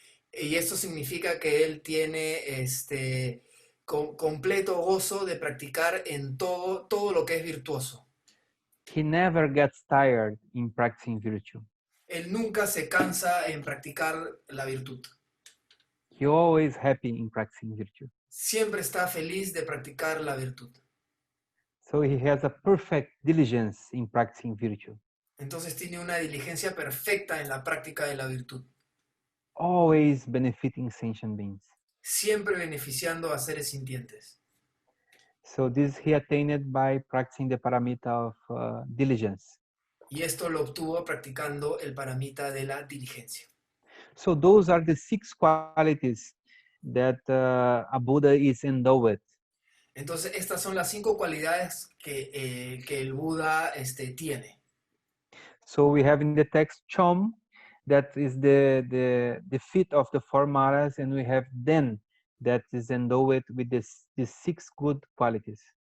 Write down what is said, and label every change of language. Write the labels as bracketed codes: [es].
[es] Y esto significa que él tiene completo gozo de practicar en todo lo que es virtuoso. [en] He never gets tired in practicing virtue. [es] Él nunca se cansa en practicar la virtud. [en] He always happy in practicing virtue. [es] Siempre está feliz de practicar la virtud. [en] So he has a perfect diligence in practicing virtue. [es] Entonces tiene una diligencia perfecta en la práctica de la virtud, [en] Always benefiting sentient beings. [es] siempre beneficiando a seres sintientes. [en] So this he attained by practicing the paramita of diligence. [es] Y esto lo obtuvo practicando el paramita de la diligencia. [en] So those are the 6 qualities that a Buddha is endowed with. [es] Entonces estas son las 5 cualidades que el Buda tiene. [en] So we have in the text Chom, that is the feet of the 4 maras, and we have Den, that is endowed with these 6 good qualities.